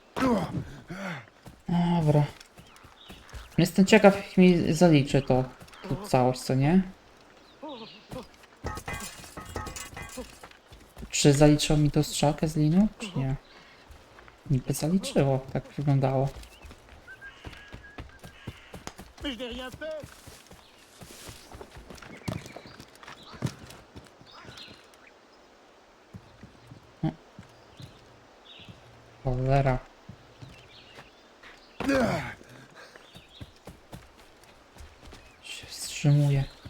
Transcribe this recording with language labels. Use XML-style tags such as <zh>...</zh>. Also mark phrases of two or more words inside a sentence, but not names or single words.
<pl>Dobra. Jestem ciekaw, jak mi zaliczy to całość, co nie? Czy zaliczyło mi to strzałkę z linu, czy nie? Niby zaliczyło, tak wyglądało.</pl> <fr>Mais je n'ai rien fait!</fr> <pl>Cholera. Się wstrzymuje.</pl>